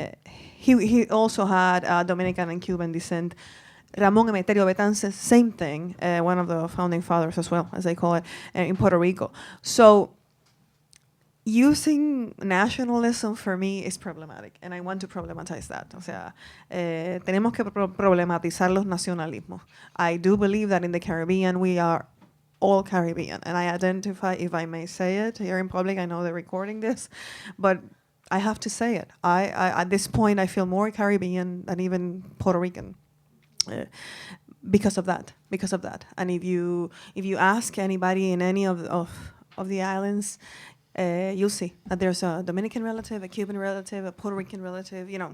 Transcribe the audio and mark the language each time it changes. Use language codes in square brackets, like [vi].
[en] He also had Dominican and Cuban descent. Ramon Emeterio Betances, same thing, one of the founding fathers as well, as they call it, in Puerto Rico. So using nationalism for me is problematic, and I want to problematize that. [es] O sea, tenemos que problematizar los nacionalismos. [en] I do believe that in the Caribbean we are all Caribbean, and I identify, if I may say it here in public, I know they're recording this, but I have to say it. I at this point, I feel more Caribbean than even Puerto Rican. Because of that. And if you ask anybody in any of the islands, you'll see that there's a Dominican relative, a Cuban relative, a Puerto Rican relative.